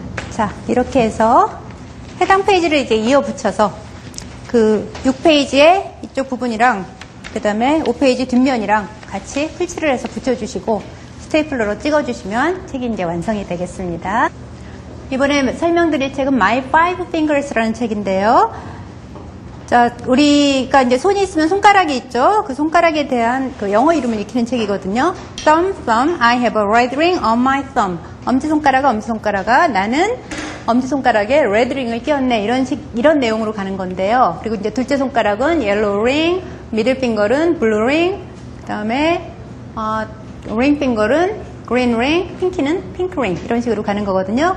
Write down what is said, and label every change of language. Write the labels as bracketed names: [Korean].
[Korean] 자, 이렇게 해서 해당 페이지를 이제 이어 붙여서 그 6페이지의 이쪽 부분이랑 그 다음에 5페이지 뒷면이랑 같이 풀칠을 해서 붙여주시고 스테이플러로 찍어주시면 책이 이제 완성이 되겠습니다. 이번에 설명드릴 책은 My Five Fingers라는 책인데요. 자, 우리가 이제 손이 있으면 손가락이 있죠. 그 손가락에 대한 그 영어 이름을 익히는 책이거든요. [English] Thumb, I have a red ring on my thumb. [Korean] 엄지손가락아, 나는 엄지손가락에 레드 링을 끼웠네. 이런 내용으로 가는 건데요. 그리고 이제 둘째 손가락은 yellow ring, 미들 핑거는 블루 링, 그 다음에 링 핑거는 그린 링, 핑키는 핑크 링 이런 식으로 가는 거거든요.